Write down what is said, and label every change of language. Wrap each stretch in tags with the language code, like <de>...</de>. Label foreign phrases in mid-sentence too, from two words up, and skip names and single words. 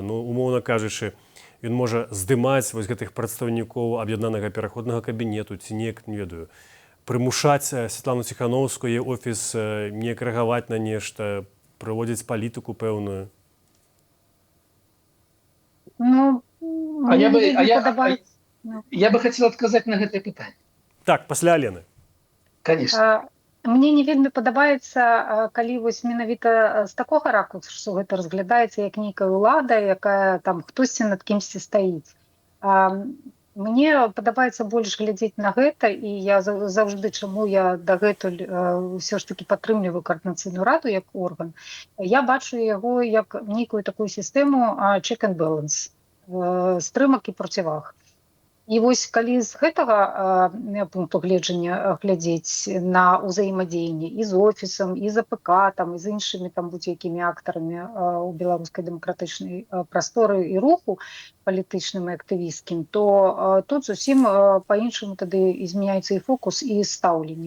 <be>Ну, умоўна кажучы, ён можа здымаць вось гэтых прадстаўнікоў аб'яднанага пераходнага кабінету, ці неяк, не ведаю, прымушаць Святлану Ціханаўскую, яе офіс неяк рэагаваць на нешта, праводзіць палітыку пэўную? Ну,</be> <ru>я бы хотел отказать на</ru> <be>гэтае пытанне. Так, пасля Алены. Конечно. Мне не вельмі падабаецца, калі вось менавіта з такога ракурсу, што гэта разглядаецца як нейкая ўлада, якая там хтосьці над кімсьці стаіць. Мне падабаецца больш глядзець на гэта, і я заўжды, чаму я дагэтуль ўсё ж такі падтрымліваю Коордынацыйную раду як орган, я бачу яго як нейкую такую сістэму</be> <en>check and balance,</en> <be>стрымак і проціваг. І вось калі з гэтага пункту гледжання глядзець на ўзаемадзеянне і з офісам, і з АПК, і з іншымі будь-якімі актарамі ў беларускай дэмакратычнай прасторы і руху палітычным і актывісцкім, то тут зусім па-іншаму тады змяняецца і фокус, і стаўленне.</be>